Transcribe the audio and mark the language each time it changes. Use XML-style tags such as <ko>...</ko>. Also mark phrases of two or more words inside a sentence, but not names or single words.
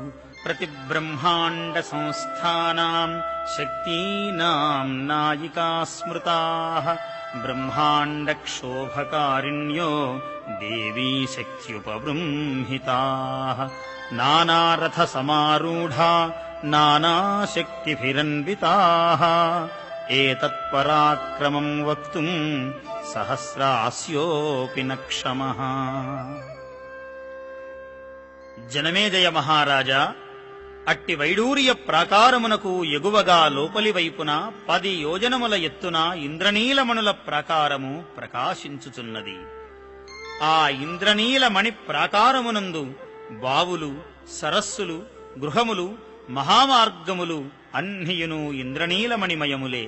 <sa>प्रतिब्रह्माण्डसंस्थानां शक्तीनां नायिका स्मृताः ब्रह्माण्डक्षोभकारिण्यो देवी शक्त्युपबृंहिताः नानारथसमारूढा नानाशक्तिभिरन्विताः एतत्पराक्रमं वक्तुं सहस्रास्योऽपि न क्षमः।</sa> <te>జనమేజయ మహారాజా, అట్టి వైడూర్య ప్రాకారమునకు ఎగువగా లోపలి వైపున 10 యోజనముల ఎత్తున ఇంద్రనీలమణుల ప్రాకారము ప్రకాశించుచున్నది. ఆ ఇంద్రనీలమణి ప్రాకారమునందు బావులు, సరస్సులు, గృహములు, మహామార్గములు అన్నియును ఇంద్రనీలమణిమయములే.</te>